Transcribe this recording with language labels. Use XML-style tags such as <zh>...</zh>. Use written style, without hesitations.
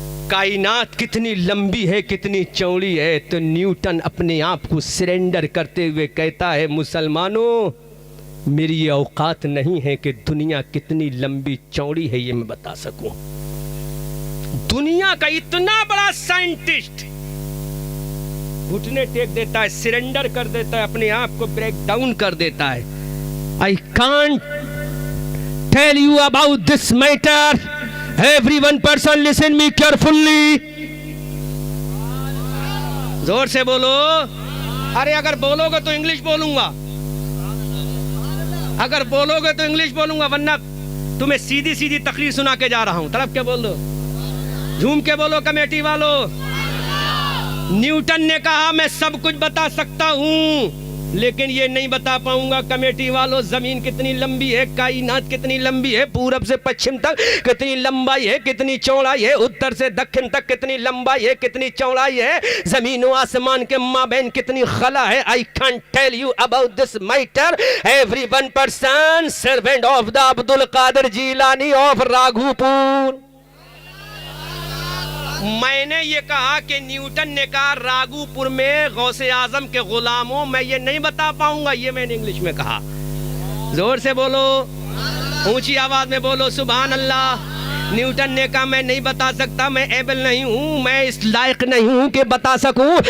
<ur>کائنات کتنی لمبی ہے کتنی چوڑی ہے؟ تو نیوٹن اپنے آپ کو سرنڈر کرتے ہوئے کہتا ہے مسلمانوں میری یہ اوقات نہیں ہے کہ دنیا کتنی لمبی چوڑی ہے یہ میں بتا سکوں. دنیا کا اتنا بڑا سائنٹسٹ گھٹنے ٹیک دیتا ہے, سرنڈر کر دیتا ہے, اپنے آپ کو بریک ڈاؤن کر دیتا ہے.</ur> <en>I can't tell you about this matter. Everyone person listen me carefully.</en> <ur>زور سے بولو. ارے اگر بولو گے تو انگلش بولوں گا, اگر بولو گے تو انگلش بولوں گا, ورنہ تمہیں سیدھی سیدھی تقریر سنا کے جا رہا ہوں. طرف کے بول دو, جھوم کے بولو کمیٹی والو. نیوٹن نے کہا میں سب کچھ بتا سکتا ہوں لیکن یہ نہیں بتا پاؤں گا کمیٹی والو زمین کتنی لمبی ہے, کائنات کتنی لمبی ہے, پورب سے پچھم تک کتنی لمبائی ہے کتنی چوڑائی ہے, اتر سے دکن تک کتنی لمبائی ہے کتنی چوڑائی ہے, زمین و آسمان کے مابین کتنی خلا ہے.</ur> <en>I can't tell you about this matter. Every one person servant of the Abdul Qadir Jilani of Raghupur.</en> <ur>میں نے یہ کہا کہ نیوٹن نے کہا راگو پور میں غوث اعظم کے غلاموں میں یہ نہیں بتا پاؤں گا, یہ میں نے انگلش میں کہا. زور سے بولو, اونچی آواز میں بولو سبحان اللہ. نیوٹن نے کہا میں نہیں بتا سکتا, میں ایبل نہیں ہوں, میں اس لائق نہیں ہوں کہ بتا سکوں.</ur>